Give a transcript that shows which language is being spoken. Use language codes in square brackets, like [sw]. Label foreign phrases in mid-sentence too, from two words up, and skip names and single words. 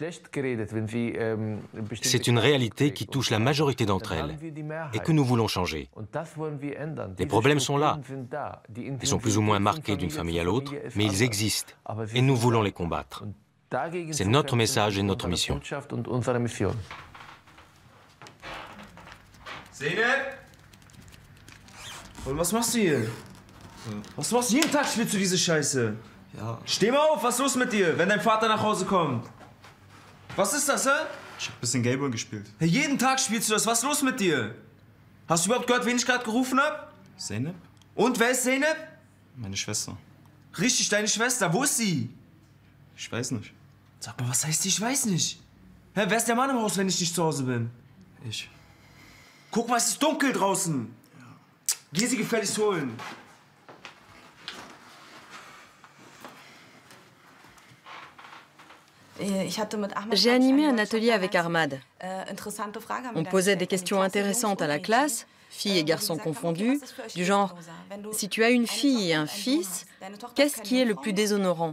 [fr] C'est une réalité qui touche la majorité d'entre elles et que nous voulons changer. Les problèmes sont là. Ils sont plus ou moins marqués d'une famille à l'autre, mais ils existent et nous voulons les combattre. C'est notre message et notre mission. [de] Zeynep! Und was machst du hier? Was machst du? Jeden Tag spielst du diese Scheiße. Ja. Steh mal auf, was ist los mit dir, wenn dein Vater nach Hause kommt? Was ist das, hä? Ich hab ein bisschen Gameboy gespielt. Ja, jeden Tag spielst du das, was ist los mit dir? Hast du überhaupt gehört, wen ich gerade gerufen hab? Zeynep? Und, wer ist Zeynep? Meine Schwester. Richtig, deine Schwester, wo ist sie? Ich weiß nicht. Sag mal, was heißt ich weiß nicht? Hä, wer ist der Mann im Haus, wenn ich nicht zu Hause bin? Ich. Guck mal, es ist dunkel draußen. Ja. Geh sie gefälligst holen. [fr] J'ai animé un atelier avec Ahmad. On posait des questions intéressantes à la classe, filles et garçons confondus, du genre « Si tu as une fille et un fils, qu'est-ce qui est le plus déshonorant?